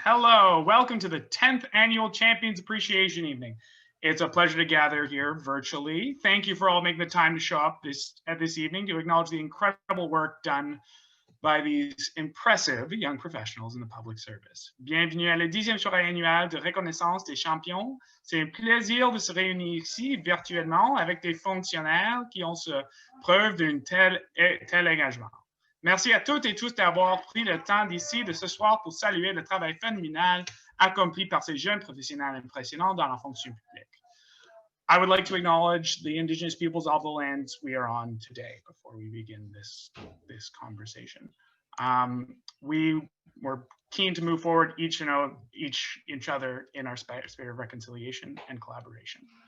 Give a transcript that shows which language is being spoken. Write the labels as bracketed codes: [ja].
[en] Hello, welcome to the 10th annual Champions Appreciation Evening. It's a pleasure to gather here virtually. Thank you for all making the time to show up this evening to acknowledge the incredible work done by these impressive young professionals in the public service. [fr] Bienvenue à la 10e soirée annuelle de reconnaissance des champions. C'est un plaisir de se réunir ici virtuellement avec des fonctionnaires qui ont preuve d'un tel engagement. Merci à toutes et tous d'avoir pris le temps d'ici de ce soir pour saluer le travail phénoménal accompli par ces jeunes professionnels impressionnants dans la fonction publique. [en] I would like to acknowledge the Indigenous peoples of the lands we are on today before we begin this conversation. We were keen to move forward each other in our spirit of reconciliation and collaboration.